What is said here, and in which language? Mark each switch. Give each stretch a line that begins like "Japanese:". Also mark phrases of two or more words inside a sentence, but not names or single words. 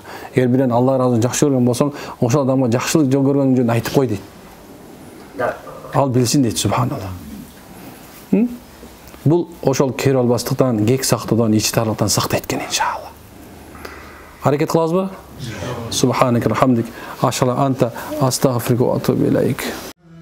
Kyrgyz: Эгер бирен Алла разы жакшы көргөн болсоң, ошол адамга жакшылык көргөн жөнүндө айтып кой дейт. Ал билсин дейт, субханалла. Бул ошол көрө албастыктан, кек сактоодон, ичи тарлыктан сактайт экен иншалла. Аракет кылабызбы?
Arabic: سبحانك و حمدك، أشهد ألا أنت أستغفرك و أتوب إليك.